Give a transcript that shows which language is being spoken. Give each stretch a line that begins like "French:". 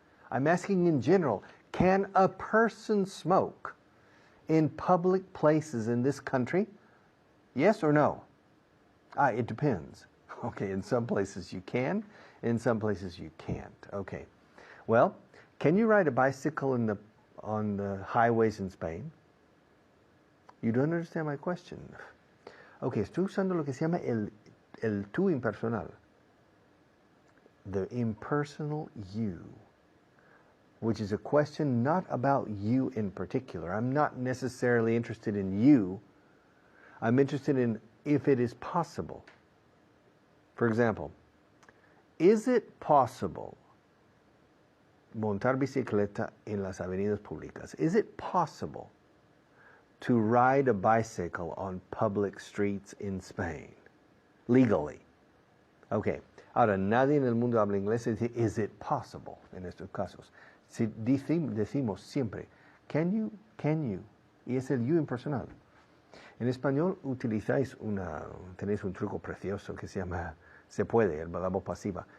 English: I'm asking in general. Can a person smoke in public places in this country? Yes or no? It depends. Okay, in some places you can, in some places you can't. Okay. Well, can you ride a bicycle on the highways in Spain? You don't understand my question.
Spanish: Okay, estoy usando lo que se llama el tú impersonal.
English: The impersonal you, which is a question not about you in particular. I'm not necessarily interested in you. I'm interested in if it is possible. For example, is it possible montar bicicleta en las avenidas públicas? Is it possible to ride a bicycle on public streets in Spain legally? Okay.
Spanish: Ahora, nadie en el mundo habla inglés y dice, is it possible en estos casos. Si decimos siempre, can you, y es el you impersonal. En español tenéis un truco precioso que se llama se puede, la voz pasiva.